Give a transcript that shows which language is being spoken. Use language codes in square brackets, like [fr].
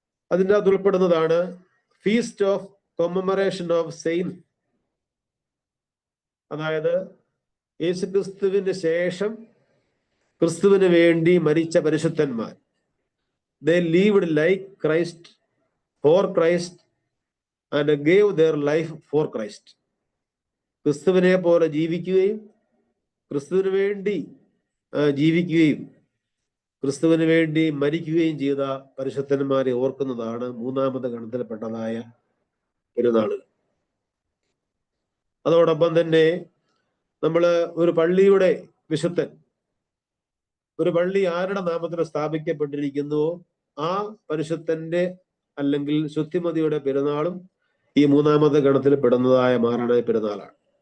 [ml] അതിൻ്റെ അകത്ത് ഉൾപ്പെടുന്നതാണ് feast of commemoration of Saint. അതായത് യേശുക്രിസ്തുവിന് ശേഷം ക്രിസ്തുവിന് വേണ്ടി മരിച്ച പരിശുദ്ധന്മാർ. [en] They lived like Christ, for Christ, and gave their life for Christ. [ml] ക്രിസ്തുവിനെ പോലെ ജീവിക്കുകയും ക്രിസ്തുവിന് വേണ്ടി ജീവിക്കുകയും ക്രിസ്തുവിന് വേണ്ടി മരിക്കുകയും ചെയ്ത പരിശുദ്ധന്മാരെ ഓർക്കുന്നതാണ് മൂന്നാമത്തെ ഗണത്തിൽപ്പെട്ടതായ പെരുന്നാളുകൾ. അതോടൊപ്പം തന്നെ നമ്മൾ ഒരു പള്ളിയുടെ വിശുദ്ധൻ, ഒരു പള്ളി ആരുടെ നാമത്തിൽ സ്ഥാപിക്കപ്പെട്ടിരിക്കുന്നുവോ ആ പരിശുദ്ധന്റെ അല്ലെങ്കിൽ ശുദ്ധിമതിയുടെ പെരുന്നാളും ഈ മൂന്നാമത്തെ ഗണത്തിൽ പെടുന്നതായ മാറാനായ പെരുന്നാളാണ്.